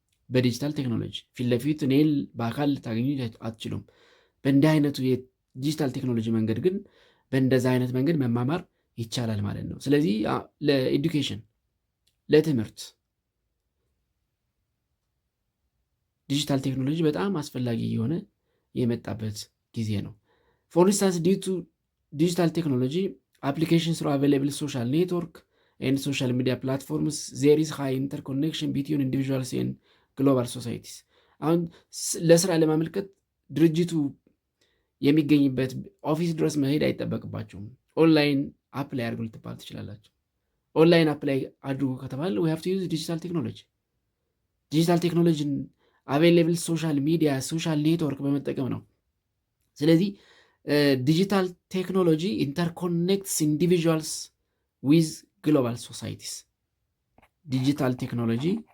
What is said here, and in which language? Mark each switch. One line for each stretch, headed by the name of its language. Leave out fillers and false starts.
Amharic: በዲጂታል ቴክኖሎጂ ፊት ለፊት እኔን በአካል ልታገኙ አትችሉም። በእንዲህ አይነቱ የዲጂታል ቴክኖሎጂ መንገድ ግን በእንደዛ አይነት መንገድ መማማር ይቻላል ማለት ነው። ስለዚህ ለኤዱኬሽን ለትምህርት ዲጂታል ቴክኖሎጂ በጣም አስፈላጊ የሆነ የመጣበት ጊዜ ነው።
English: ፎር ኢንስታንስ ዲዩ ቱ ዲጂታል ቴክኖሎጂ applications are available social network and social media platforms. There is high interconnection between individuals and global societies.
Amharic: አሁን ለስራ ለማመልከት ድርጅቱ የሚገኝበት ኦፊስ ድረስ መሄድ አይጠበቅባቸውም። ኦንላይን አፕላይ አድርጉ ልትባል ትችላላችሁ። ኦንላይን አፕላይ አድርጉ ከተባለ
English: we have to use digital technology.
Amharic: ዲጂታል ቴክኖሎጂን
English: አቬይላብል ሶሻል ሚዲያ ሶሻል ኔትወርክ
Amharic: በመጠቀም ነው። ስለዚህ
English: ዲጂታል ቴክኖሎጂ ኢንተርኮኔክትስ ኢንዲቪዥዋልስ ዊዝ ግሎባል ሶሳይቲስ።
Amharic: ዲጂታል ቴክኖሎጂ